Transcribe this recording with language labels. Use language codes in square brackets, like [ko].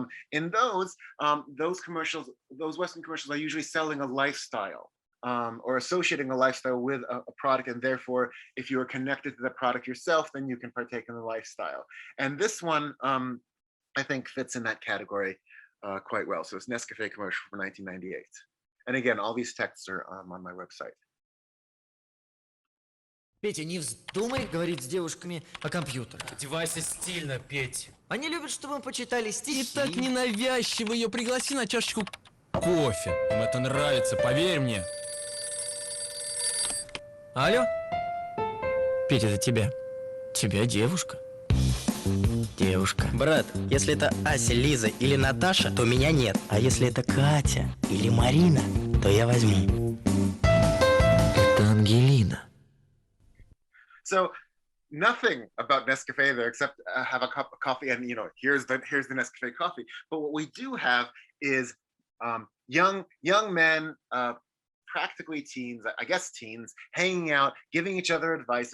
[en] In those commercials, those Western commercials are usually selling a lifestyle, or associating a lifestyle with a product, and therefore, if you are connected to the product yourself, then you can partake in the lifestyle. And this one, I think, fits in that category quite well. So it's Nescafe commercial from 1998. And again, all these texts are on my website. [ru] Петя, не вздумай говорить с девушками о компьютерах. Одевайся стильно, Петь. Они любят, чтобы мы почитали стихи. И так ненавязчиво ее пригласи на чашечку кофе. Им это нравится, поверь мне. Алло? Петя, это тебя. Тебя девушка. Девушка. Брат, если это Ася, Лиза или Наташа, то меня нет. А если это Катя или Марина, то я возьму. Это Ангелина. [en] So nothing about Nescafe there except have a cup of coffee, and you know, here's the Nescafe coffee. But what we do have is young men, practically teens, I guess teens, hanging out, giving each other advice.